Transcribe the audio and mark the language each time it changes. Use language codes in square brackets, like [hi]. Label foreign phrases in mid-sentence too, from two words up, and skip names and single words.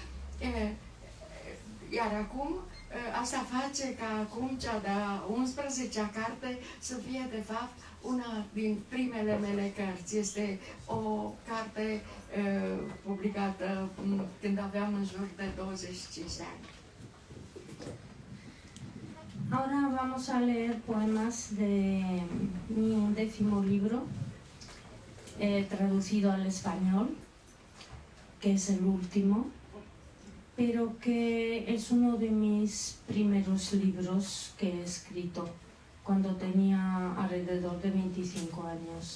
[ro] Iar acum, asta face ca acum cea de-a 11-a carte să fie de fapt una din primele mele cărți. Este o carte publicată când aveam în jur de 25 de ani. [es] Ahora vamos a leer poemas de mi 11º libro, traducido al español, que es el último, pero que es uno de mis primeros libros que he escrito cuando tenía alrededor de 25 años.